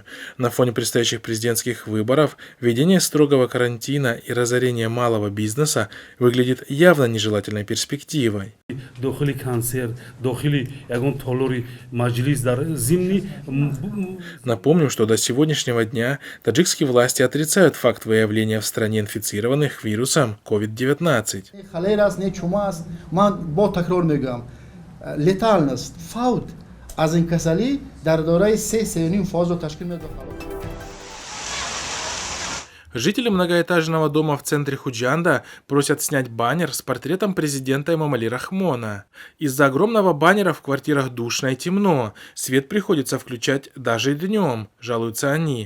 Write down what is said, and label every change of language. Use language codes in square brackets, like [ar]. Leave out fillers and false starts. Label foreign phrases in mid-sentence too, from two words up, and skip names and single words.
[ru] На фоне предстоящих президентских выборов введение строгого карантина и разорение малого бизнеса выглядит явно нежелательной перспективой. Напомним, что до сегодняшнего дня таджикские власти отрицают факт выявления в стране инфицированных вирусом COVID-19. [tg] Летальность, фаут аз ин касалӣ дар дораи 3-3,5 фозро ташкил медиҳад. [ru] Жители многоэтажного дома в центре Худжанда просят снять баннер с портретом президента Эмомали Рахмона. Из-за огромного баннера в квартирах душно и темно. Свет приходится включать даже днем, жалуются они.